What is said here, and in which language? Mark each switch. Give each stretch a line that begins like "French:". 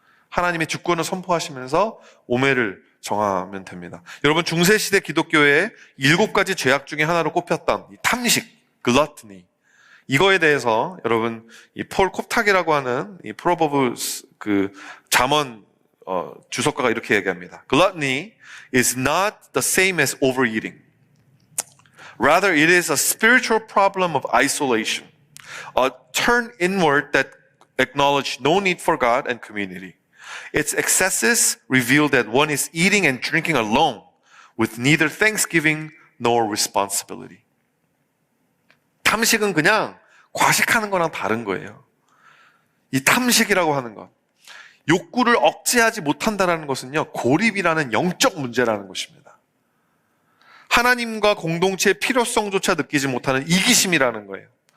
Korean: 하나님의 주권을 선포하시면서 오멜을 정하면 됩니다. 여러분, 중세시대 기독교의 7가지 죄악 중에 하나로 꼽혔던 이 탐식, 글러트니, 이거에 대해서 여러분 이 폴 콥탁이라고 하는 이 프로버브스 잠언 주석가가 이렇게 얘기합니다.
English: Gluttony is not the same as overeating. Rather, it is a spiritual problem of isolation, a turn inward that acknowledge no need for God and community. Its excesses reveal that one is eating and drinking alone with neither thanksgiving nor responsibility.
Korean: 탐식은 그냥 과식하는 거랑 다른 거예요. 이 탐식이라고 하는 것, 욕구를 억제하지 못한다는 것은요, 고립이라는 영적 문제라는 것입니다. 하나님과 공동체의 필요성조차 느끼지 못하는 이기심이라는 거예요.